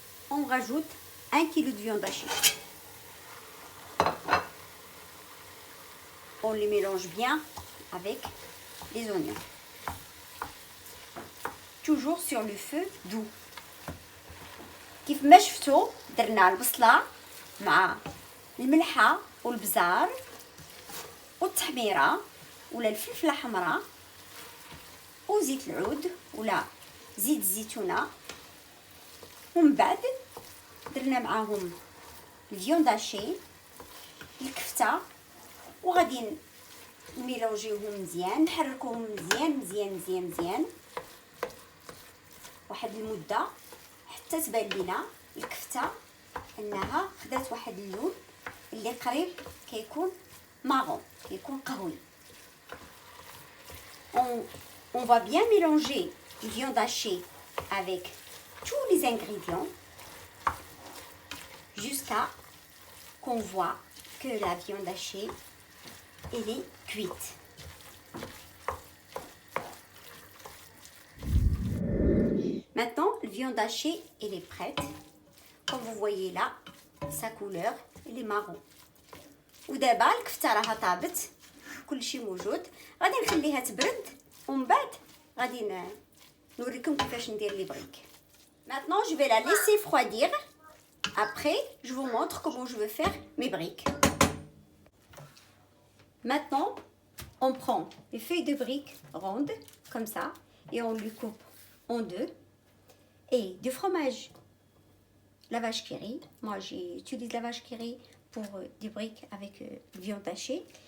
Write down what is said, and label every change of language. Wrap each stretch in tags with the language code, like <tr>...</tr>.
<fr>On rajoute 1 kg de viande hachée. On les mélange bien avec les oignons. Toujours sur le feu doux.</fr> <ar>كيف ما شفتوا درنا البصلة مع الملحة والبزار والتحميرة ولا الفلفلة حمراء وزيت العود ولا زيت الزيتونة، ومن بعد درنا معاهم الفيوند هاشي الكفتة، وغادي نميلونجيوهم مزيان، نحركوهم مزيان مزيان مزيان مزيان واحد المدة حتى تبان لينا الكفتة انها خدات واحد اللون اللي قريب كيكون مارون، كيكون قهوي.</ar> <fr>On va bien mélanger la viande hachée avec tous les ingrédients jusqu'à qu'on voit que la viande hachée elle est cuite. Maintenant, la viande hachée elle est prête. Comme vous voyez là, sa couleur elle est marron.</fr> <ar>ودابا الكفته راها طابت، كلشي موجود. غادي نخليها تبرد ومن بعد غادي نوريكم كيفاش ندير لي بريك.</ar> <fr>Maintenant, je vais la laisser refroidir. Après, je vous montre comment je vais faire mes briques. Maintenant, on prend les feuilles de briques rondes comme ça et on les coupe en deux. Et du fromage, la vache qui rit. Moi, j'utilise la vache qui rit pour des briques avec viande hachée.</fr>